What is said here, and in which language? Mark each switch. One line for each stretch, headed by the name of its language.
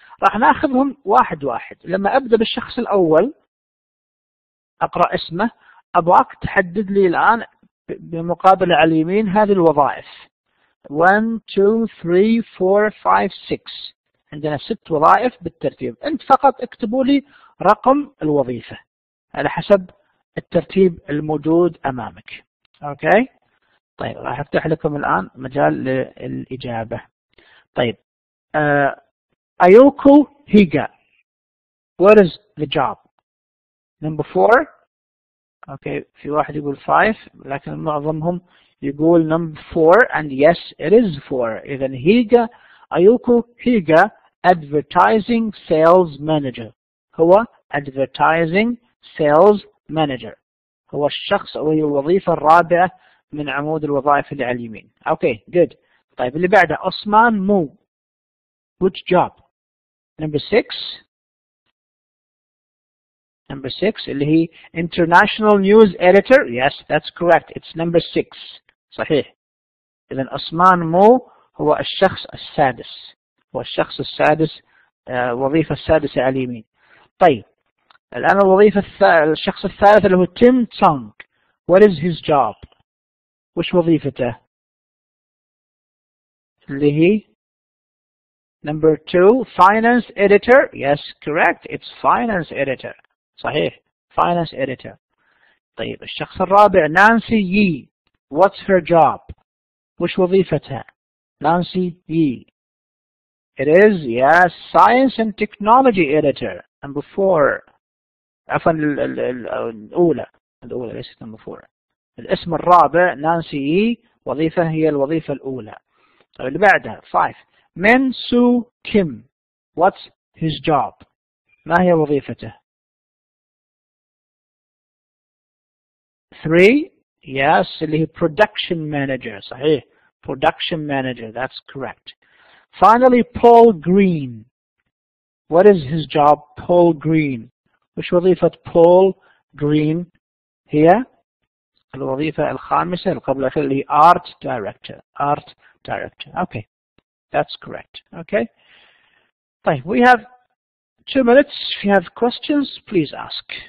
Arabic: راح ناخذهم واحد واحد. لما أبدأ بالشخص الأول أقرأ اسمه، أبغاك تحدد لي الآن بمقابلة على اليمين هذه الوظائف: 1 2 3 4 5 6. عندنا 6 وظائف بالترتيب. أنت فقط اكتبوا لي رقم الوظيفة على حسب الترتيب الموجود أمامك. أوكي. طيب راح أفتح لكم الآن مجال للإجابة. طيب أيوكو هيغا،
English: what is the job? number 4. Okay.
Arabic: في واحد يقول 5 لكن معظمهم يقول number 4
English: and yes it is 4.
Arabic: إذن هيغا، أيوكو هيغا advertising sales manager. هو advertising sales manager، هو الشخص أو هي الوظيفة الرابعة من عمود الوظائف اللي على اليمين. اوكي جود. طيب اللي بعده عثمان مو،
English: which job? number 6
Arabic: اللي هي
English: international news editor. yes that's correct, it's number 6.
Arabic: صحيح. إذن عثمان مو هو الشخص السادس، وظيفة السادسة على اليمين. طيب الآن الوظيفة الشخص الثالث اللي هو تيم تونغ،
English: what is his job?
Arabic: وش وظيفته؟ اللي هي
English: number 2 finance editor. yes correct, it's finance editor.
Arabic: صحيح
English: finance editor.
Arabic: طيب الشخص الرابع نانسي يي،
English: what's her job?
Arabic: وش وظيفتها؟ نانسي يي.
English: it is yes science and technology editor. number 4.
Arabic: عفوا الأولى ليست number 4. الاسم الرابع نانسي يي، وظيفة هي الوظيفة الأولى. طيب اللي بعدها 5 منسو كيم،
English: what's his job?
Arabic: ما هي وظيفته؟ 3 yes اللي هي production manager. صحيح
English: production manager, that's correct. finally Paul Green, what is his job? Paul Green.
Arabic: وش وظيفة Paul Green؟ هي الوظيفة الخامسة اللي قبل الأخيرة اللي هي art director.
English: okay that's correct. okay. طيب we have 2 minutes. if you have questions please ask.